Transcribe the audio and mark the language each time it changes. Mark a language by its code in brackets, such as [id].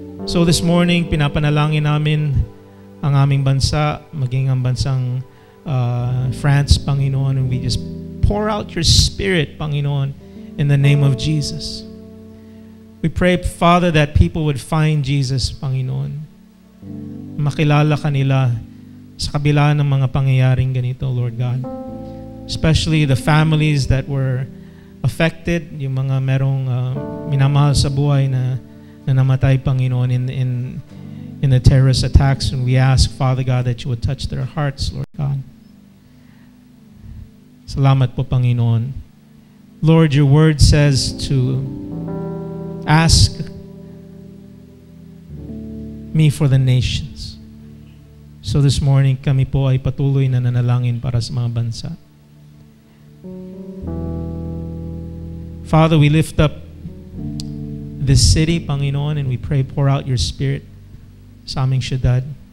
[en] So this morning, [tl] pinapanalangin namin ang aming bansa, maging ang bansang France, [en] Panginoon, and we just pour out your Spirit, Panginoon, in the name of Jesus. We pray, Father, that people would find Jesus, Panginoon. [tl] Makilala kanila sa kabila ng mga pangyayaring ganito, Lord God. [en] Especially the families that were affected, [tl] yung mga merong minamahal sa buhay na namatay, [en] Panginoon, in the terrorist attacks. And we ask, Father God, that you would touch their hearts, Lord God. [tl] Salamat po, [en] Panginoon. Lord, your word says to ask me for the nations. So this morning, [tl] kami po ay patuloy na nanalangin para sa mga bansa. [en] Father, we lift up this city, Panginoon, and we pray, pour out your Spirit [tl] sa aming syudad.